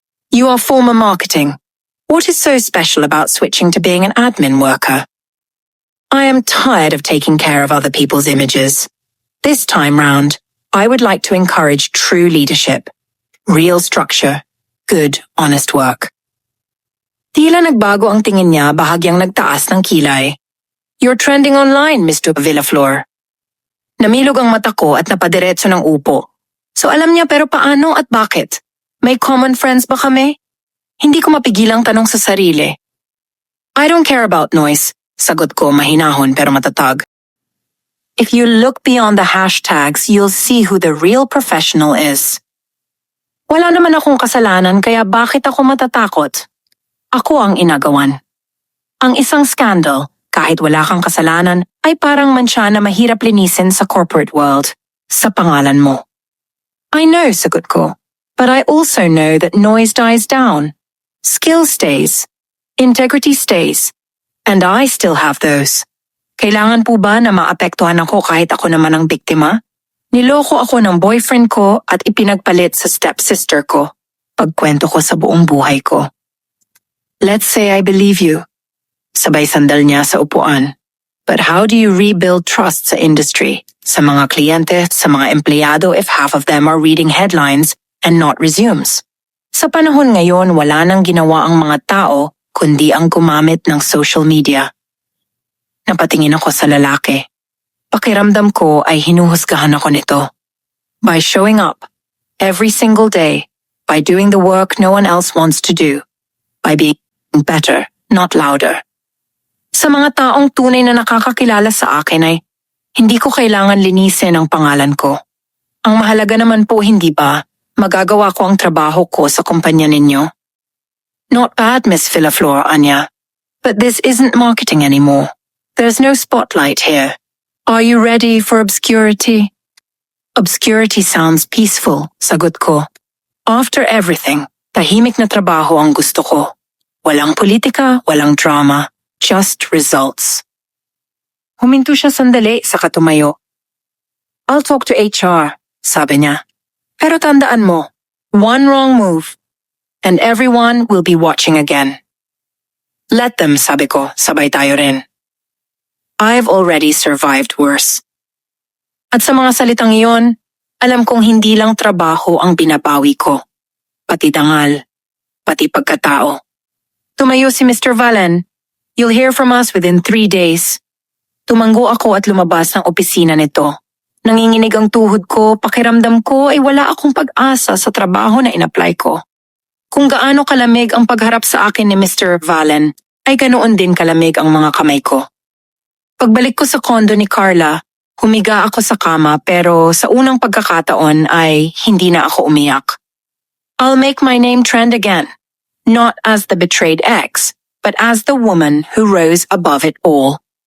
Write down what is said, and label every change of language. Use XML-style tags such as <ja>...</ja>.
<en>You are former marketing. What is so special about switching to being an admin worker? I am tired of taking care of other people's images. This time round, I would like to encourage true leadership, real structure, good, honest work.</en> <tl>Tila nagbago ang tingin niya, bahagyang nagtaas ng kilay.</tl> <en>You're trending online, Mr. Villaflor.</en> <tl>Namilog ang mata ko at napadiretso ng upo. So alam niya pero paano at bakit? May common friends ba kami? Hindi ko mapigilang tanong sa sarili.</tl> <en>I don't care about noise,</en> <tl>sagot ko mahinahon pero matatag.</tl> <en>If you look beyond the hashtags, you'll see who the real professional is.</en> <tl>Wala naman akong kasalanan kaya bakit ako matatakot? Ako ang inagawan. Ang isang scandal, kahit wala kang kasalanan, ay parang mansya na mahirap linisin sa corporate world, sa pangalan mo.</tl> <en>I know,</en> <tl>sagot ko,</tl> <en>but I also know that noise dies down. Skill stays. Integrity stays. And I still have those.</en> <tl>Kailangan po ba na maapektuhan ako kahit ako naman ang biktima? Niloko ako ng boyfriend ko at ipinagpalit sa stepsister ko. Pagkwento ko sa buong buhay ko.</tl> <en>Let's say I believe you.</en> <tl>Sabay sandal niya sa upuan.</tl> <en>But how do you rebuild trust sa industry?</en> <tl>Sa mga kliyente, sa mga empleyado</tl> <en>if half of them are reading headlines and not resumes?</en> <tl>Sa panahon ngayon, wala nang ginawa ang mga tao kundi ang gumamit ng social media. Napatingin ako sa lalaki. Pakiramdam ko ay hinuhusgahan ako nito.</tl> <en>By showing up, every single day, by doing the work no one else wants to do, by being better, not louder.</en> <tl>Sa mga taong tunay na nakakakilala sa akin ay hindi ko kailangan linisin ang pangalan ko. Ang mahalaga naman po hindi ba, magagawa ko ang trabaho ko sa kumpanya ninyo?</tl> <en>Not bad, Miss Villaflor, Anya. But this isn't marketing anymore. There's no spotlight here. Are you ready for obscurity? Obscurity sounds peaceful,</en> <tl>sagot ko.</tl> <en>After everything,</en> <tl>tahimik na trabaho ang gusto ko. Walang politika, walang drama,</tl> <en>just results.</en> <tl>Huminto siya sandali saka tumayo.</tl> <en>I'll talk to HR,</en> <tl>sabi niya. Pero tandaan mo,</tl> <en>one wrong move, and everyone will be watching again. Let them,</en> <tl>sabi ko, sabay tayo rin.</tl> <en>I've already survived worse.</en> <tl>At sa mga salitang iyon, alam kong hindi lang trabaho ang binabawi ko. Pati dangal, pati pagkatao. Tumayo si Mr. Valen.</tl> <en>You'll hear from us within 3 days.</en> <tl>Tumanggo ako at lumabas ng opisina nito. Nanginginig ang tuhod ko, pakiramdam ko ay wala akong pag-asa sa trabaho na in-apply ko. Kung gaano kalamig ang pagharap sa akin ni Mr. Valen, ay ganoon din kalamig ang mga kamay ko. Pagbalik ko sa kondo ni Carla, humiga ako sa kama pero sa unang pagkakataon ay hindi na ako umiyak.</tl> <en>I'll make my name trend again, not as the betrayed ex, but as the woman who rose above it all.</en>